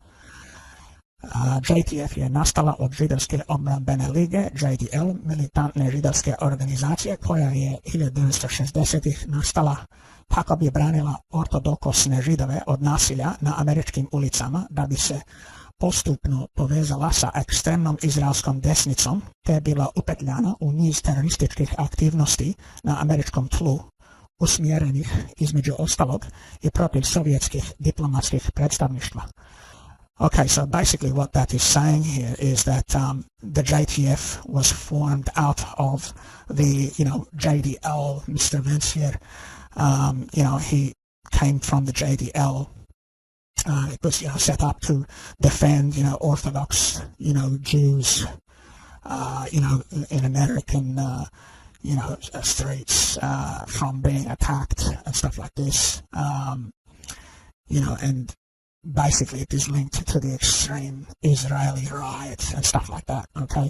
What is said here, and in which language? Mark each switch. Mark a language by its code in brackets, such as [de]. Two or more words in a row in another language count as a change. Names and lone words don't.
[hr] JTF je nastala od Židovske obrambene lige, JDL, militantne židovske organizacije, koja je 1960-ih nastala kako bi branila ortodokosne Židove od nasilja na američkim ulicama, da bi se postupno povezala sa ekstremnom izraelskom desnicom, te je bila upetljana u niz terorističkih aktivnosti na američkom tlu, usmjerenih između ostalog i protiv sovjetskih diplomatskih predstavništva. [en] Okay, so basically what that is saying here is that the JTF was formed out of the, you know, JDL, Mr. Vancier, you know, he came from the JDL. It was, you know, set up to defend, you know, Orthodox, you know, Jews, you know, in American, you know, streets from being attacked and stuff like this, you know, and basically it is linked to the extreme Israeli riots and stuff like that, okay?